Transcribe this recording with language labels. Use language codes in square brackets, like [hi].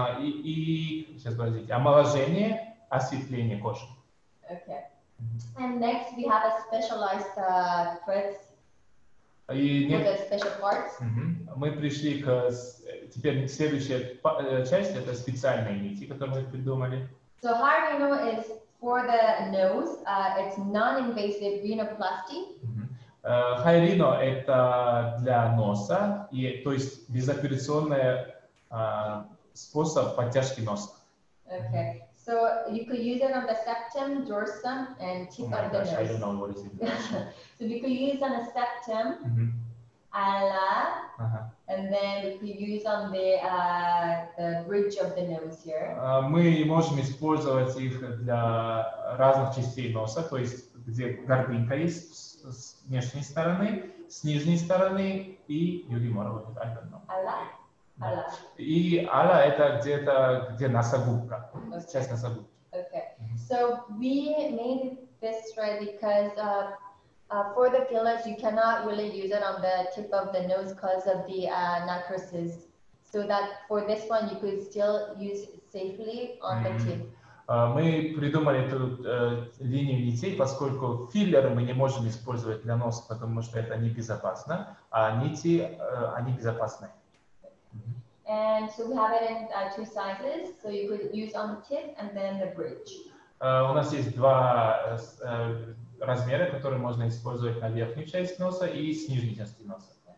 [ru] И сейчас подождите, омоложение, осветление кожи. [en] Okay. And next we have a specialized threads with the special parts. [ru] Мы пришли теперь следующая часть, это специальные нити, которые мы придумали. [en] So Harino is for the nose. It's non-invasive rhinoplasty. [ru] Хайрино это для носа, то есть безоперационный способ подтяжки носа. [en] Okay. So you could use it on the septum, dorsum, and tip of the nose. I don't know what is it. So we could use on the septum, ala, and then we could use on the bridge of the nose here. [ru] Мы можем использовать их для разных частей носа, то есть где горбинка есть с внешней стороны, с нижней стороны и юлимора. [en] Ala. Ala. [ru] И ала это где-то где носогубка, часть носогубки. [en] Okay. So we made this thread because for the fillers you cannot really use it on the tip of the nose because of the necrosis. So that for this one you could still use it safely on the tip. [ru] Мы придумали эту линию нитей, поскольку филлеры мы не можем использовать для носа, потому что это небезопасно, а нити они безопасны. [en] And so we have it in two sizes, so you could use on the tip and then the bridge. [ru] У нас есть два размера, которые можно использовать на верхнюю часть носа и с нижней части носа.